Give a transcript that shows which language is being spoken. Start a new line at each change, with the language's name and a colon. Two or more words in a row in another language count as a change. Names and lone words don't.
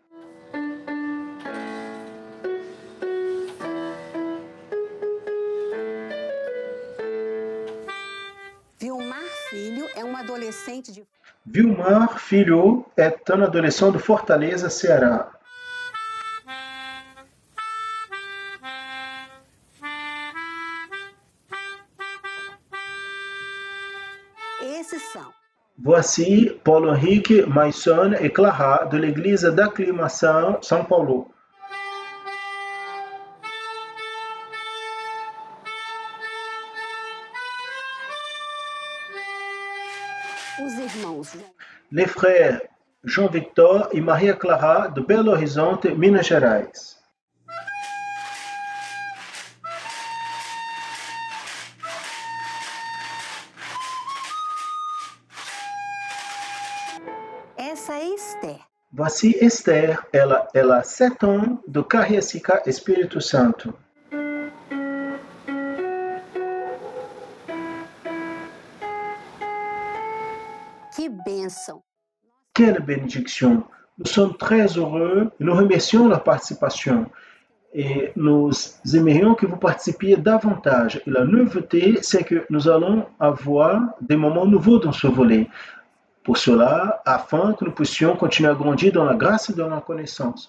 French: Vilmar Filho est un adolescent de Fortaleza, Ceará. Voici Paulo Henrique Maison et Clara de l'église d'Acclimação, São Paulo. Les frères João Victor e Maria Clara de Belo Horizonte, Minas Gerais.
Portuguese: Essa é Esther.
French: Voici Esther, ela a 7 ans, de Cariacica, Espírito Santo.
Portuguese: Que bênção!
French: Quelle bénédiction! Nous sommes très heureux et nous remercions leur participation. Et nous aimerions que vous participiez davantage. Et la nouveauté, c'est que nous allons avoir des moments nouveaux dans ce volet. Pour cela, afin que nous puissions continuer à grandir dans la grâce et dans la connaissance.